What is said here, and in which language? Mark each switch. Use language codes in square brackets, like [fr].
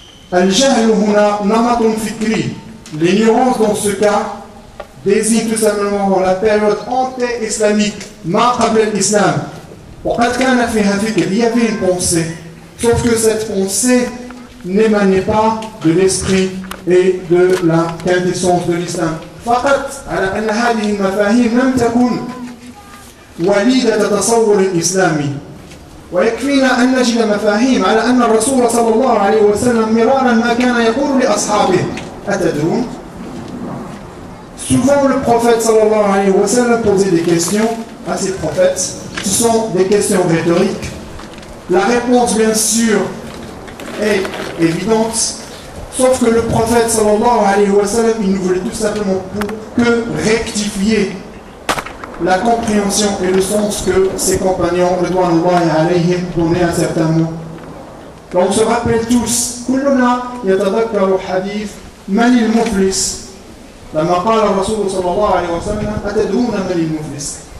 [ar] Al-jahlu huna namatun fikri. [fr] L'ignorance dans ce cas désigne tout simplement la période anté-islamique, [ar] ma qabla l'islam. [fr] Il y avait une pensée, sauf que cette pensée n'émanait pas de l'esprit et de la quintessence de l'islam. [ar] فقط على أن هذه المفاهيم لم تكن وليدة تصور الإسلامي. ويكفينا أن نجد مفاهيم على أن الرسول صلى الله عليه وسلم مرارا ما كان يقول لأصحابه أتدرون. [fr] Souvent le prophète [ar] sallallahu alayhi wa sallam [fr] posait des questions à ses prophètes. Ce sont des questions rhétoriques. La réponse, bien sûr, est évidente, sauf que le prophète [ar] sallallahu alayhi wa sallam, [fr] il ne voulait tout simplement que rectifier la compréhension et le sens que ses compagnons, [ar] ridwanullahi alayhim, [fr] donnaient à certains mots. Donc on se rappelle tous, [ar] كلنا يتذكر حديث من المفلس لما قال الرسول صلى الله عليه وسلم أتدرون من المفلس.